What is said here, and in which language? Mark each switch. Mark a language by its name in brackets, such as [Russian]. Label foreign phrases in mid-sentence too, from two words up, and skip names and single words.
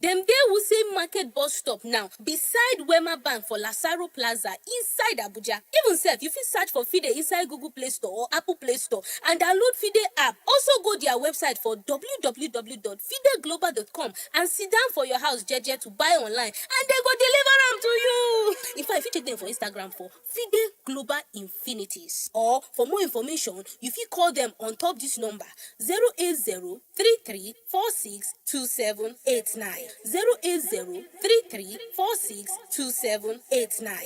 [Nigerian Pidgin] Dem dey Wuse Market bus stop now, beside Wema Bank for Lasaro Plaza, inside Abuja. Even sef, you fit search for Fide inside Google Play Store or Apple Play Store and download Fide app. Also go their website for www.fideglobal.com and sit down for your house jeje to buy online and they go deliver am to you. In fact, if you check them for Instagram for Fide Global Infinities, or for more information, you fit call them on top this number 080-3346-2789. 080-3346-2789.